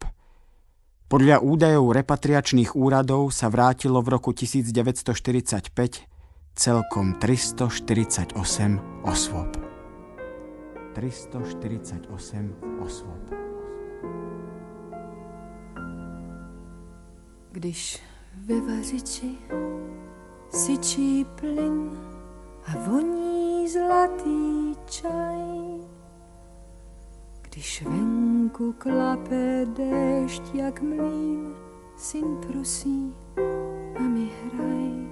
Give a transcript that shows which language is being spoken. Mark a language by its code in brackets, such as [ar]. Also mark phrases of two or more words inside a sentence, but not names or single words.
[sk] Podľa údajov repatriačných úradov sa vrátilo v roku 1945 celkom 348 osôb. 348 osôb. [cs] Když ve vařiči syčí plyn a voní zlatý čaj, když venku klape déšť jak mlýn, syn prosí, mami hraj.